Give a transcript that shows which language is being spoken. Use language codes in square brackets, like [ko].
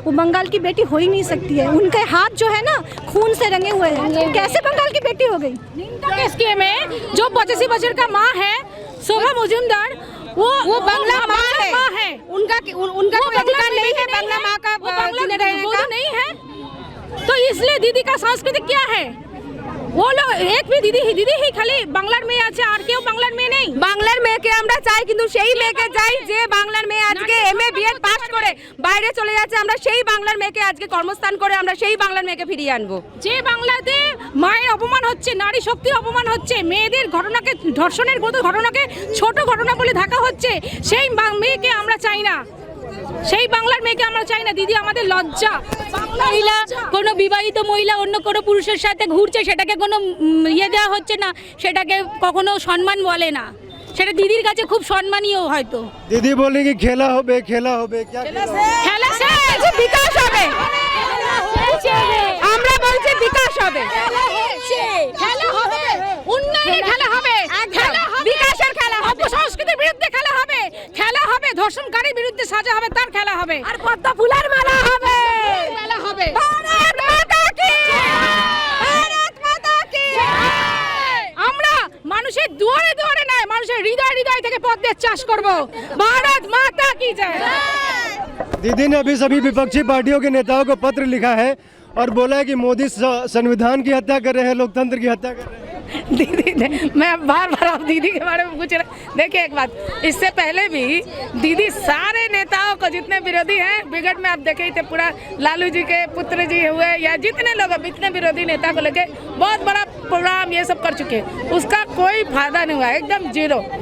[hi] वो बंगाल की बेटी हो ही नहीं सकती है। उनके हाथ जो है ना खून से रंगे हुए हैं, कैसे बंगाल की बेटी हो गई। इसके में जो 85 वर्ष का माँ है शोभा मुजुमदार, वो बांग्ला माँ है। उनका कोई अधिकार नहीं है बांग्ला माँ का जीने रहने का। नहीं है, तो इसलिए दीदी का संस्कृति क्या है। वो लोग एक भी दीदी ही खाली [bn] বাংলার মেয়ে আছে, আর কেউ বাংলার মেয়ে নেই। বাংলার মেয়েকে আমরা চাই, কিন্তু সেই মেয়েকে চাই যে বাংলার মেয়ে আজকে এমএ বিএড পাস করে বাইরে চলে যাচ্ছে। আমরা সেই বাংলার মেয়েকে আজকে কর্মস্থান করে আমরা সেই বাংলার মেয়েকে ফিরিয়ে আনবো। যে বাংলাতে মায়ের অপমান হচ্ছে, নারী শক্তির অপমান হচ্ছে, মেয়েদের ঘটনাকে, ধর্ষণের মতো ঘটনাকে ছোট ঘটনা বলে ঢাকা হচ্ছে, সেই মেয়েকে আমরা চাই না। সেই বাংলার মেয়েকে আমরা চাই না। দিদি আমাদের লজ্জা। মহিলা, কোনো বিবাহিত মহিলা অন্য কোনো পুরুষের সাথে ঘুরছে, সেটাকে কোনো ইয়ে দেওয়া হচ্ছে না, সেটাকে কখনো সম্মান বলে না। সেটা দিদির কাছে খুব সম্মানীয় হয়তো। [hi] दीदी बोली कि खेला हो बे क्या [bn] খেলা শেষ, বিকাশ হবে। আমরা বলছি বিকাশ হবে, খেলা হবে, উন্নয়নের খেলা হবে, খেলা হবে, বিকাশের খেলা হবে, অপসংস্কৃতির বিরুদ্ধে খেলা হবে, খেলা হবে, ধর্ষণকারীর বিরুদ্ধে সাজা হবে, তার খেলা হবে, আর পদ্ম ফুলের মালা হবে, খেলা হবে। ভারত মাতা কি ভারত মাতা কি। আমরা মানুষের দুয়ারে দুয়ারে নয়, মানুষের হৃদয় থেকে পদ্মের চাষ করব। ভারত মাতা কি জয়। [hi] दीदी ने अभी सभी विपक्षी पार्टियों के नेताओं को पत्र लिखा है और बोला है कि मोदी संविधान की हत्या कर रहे हैं, लोकतंत्र की हत्या कर रहे हैं। दीदी ने, मैं बार आप दीदी के बारे में पूछ रहे। देखिए एक बात, इससे पहले भी दीदी सारे नेताओं को, जितने विरोधी हैं बिगड़ में आप देखे ही थे, पूरा लालू जी के पुत्र जी हुए या जितने लोग इतने विरोधी नेता को लेके बहुत बड़ा प्रोग्राम ये सब कर चुके, उसका कोई फायदा नहीं हुआ, एकदम जीरो।